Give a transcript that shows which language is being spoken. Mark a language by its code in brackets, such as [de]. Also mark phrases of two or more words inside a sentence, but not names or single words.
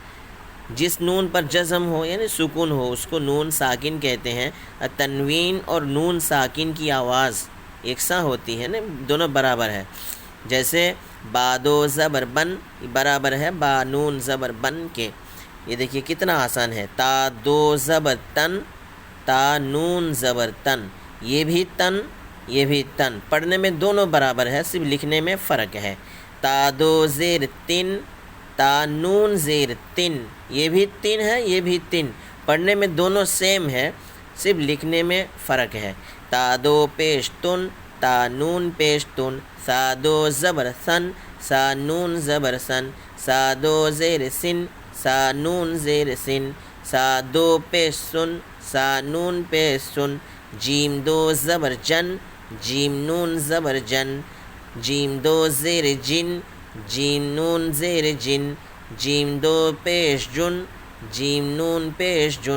[ur] جس نون پر جزم ہو یعنی سکون ہو اس کو نون ساکن کہتے ہیں. تنوین اور نون ساکن کی آواز یکساں ہوتی ہے نا، دونوں برابر ہے. جیسے با 2 زبر بن برابر ہے با نون زبر بن کے. یہ دیکھیے کتنا آسان ہے. تا 2 زبر تن، تا نون زبر تن، یہ بھی تن یہ بھی تن. پڑھنے میں دونوں برابر ہے، صرف لکھنے میں فرق ہے. تا 2 زیر تن، تا نون زیر تن، یہ بھی تن ہے یہ بھی تن. پڑھنے میں دونوں سیم ہے، صرف لکھنے میں فرق ہے. تا 2 پیش تن، تا نون پیش تن، سا 2 زبر سن، سا نون زبر سن، سا 2 زیر سن، سا نون زیر سن، سا 2 پیش سن، سا نون پیش سن. جیم 2 زبر جن، جیم نون زبر جن، جیم 2 زیر جن، جیم نون زیر جن، جیم 2 پیش جن، جیم نون پیش جن.